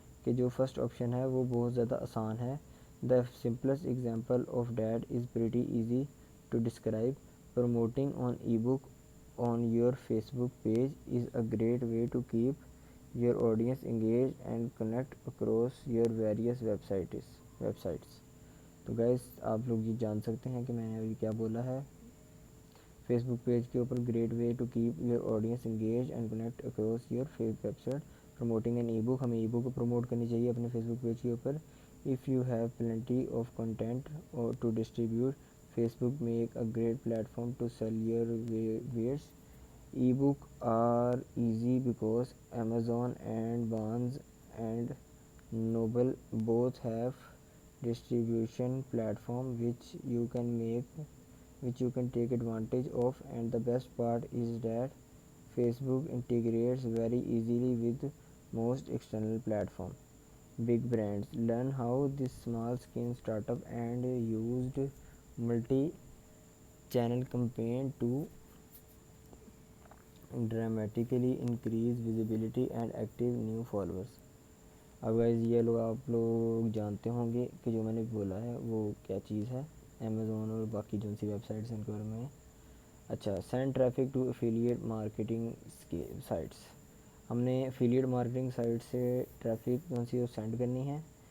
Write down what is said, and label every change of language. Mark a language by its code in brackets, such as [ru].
[ur] کہ جو first option ہے وہ بہت زیادہ آسان ہے. [en] The simplest example of that is pretty easy to describe. Promoting an ebook on your Facebook page is a great way to keep your audience engaged and connect across your various websites. [ur] تو guys آپ لوگ یہ جان سکتے ہیں کہ میں نے ابھی کیا بولا ہے. فیس بک پیج کے اوپر [en] Great way to keep your audience engage and connect across your website. [ur] Promoting N ای بک، ہمیں ای بک کو پروموٹ کرنی چاہیے اپنے فیس بک پیج کے اوپر. [en] If you have plenty of content to distribute, Facebook make a great platform to sell your wares. E-book are easy because Amazon and Barnes and Noble both have distribution platform which you can take advantage of, and the best part is that Facebook integrates very easily with most external platforms. Big brands learn how this small scale startup and used multi-channel campaign to dramatically increase visibility and active new followers. [ur] اب guys یہ لوگ آپ لوگ جانتے ہوں گے کہ جو میں نے بولا ہے وہ کیا چیز ہے. امیزون اور باقی جو سی ویب سائٹس ہیں ان کے بارے میں. اچھا، [en] Send traffic to affiliate marketing sites. [ur] ہم نے افیلیٹ مارکیٹنگ سائٹ سے ٹریفک کون سی سینڈ کرنی ہے.